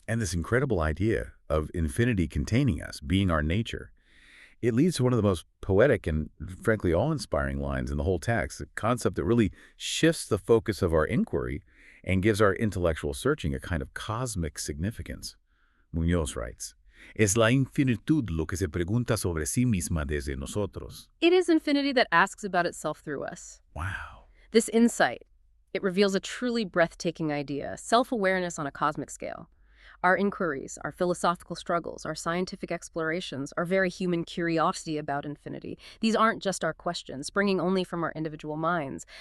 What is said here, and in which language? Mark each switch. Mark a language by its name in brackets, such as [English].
[English] And this incredible idea of infinity containing us, being our nature, it leads to one of the most poetic and, frankly, awe-inspiring lines in the whole text, a concept that really shifts the focus of our inquiry and gives our intellectual searching a kind of cosmic significance. [Spanish] Muñoz [English] writes, [Spanish] Es la infinitud lo que se pregunta sobre sí misma desde nosotros. [English] It is infinity that asks about itself through us. Wow. This insight, it reveals a truly breathtaking idea, self-awareness on a cosmic scale. Our inquiries, our philosophical struggles, our scientific explorations, our very human curiosity about infinity, these aren't just our questions, springing only from our individual minds.